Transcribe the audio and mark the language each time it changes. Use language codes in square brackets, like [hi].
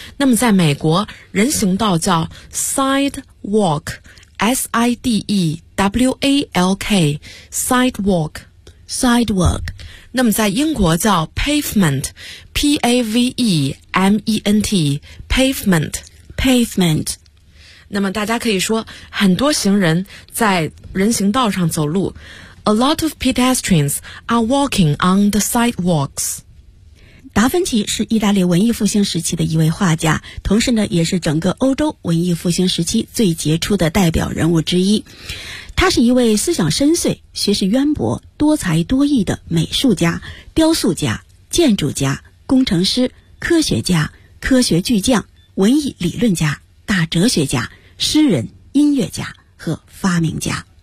[zh] 那么在美国，人行道叫 sidewalk, S-I-D-E-W-A-L-K, sidewalk, [en] sidewalk. [zh] 那么在英国叫 pavement, P-A-V-E-M-E-N-T, pavement, [en] pavement. [zh] 那么大家可以说，很多行人在人行道上走路。 [en] A lot of pedestrians are walking on the sidewalks. [zh] 达芬奇是意大利文艺复兴时期的一位画家，同时呢，也是整个欧洲文艺复兴时期最杰出的代表人物之一。他是一位思想深邃、学识渊博、多才多艺的美术家、雕塑家、建筑家、工程师、科学家、科学巨匠、文艺理论家、大哲学家、诗人、音乐家和发明家。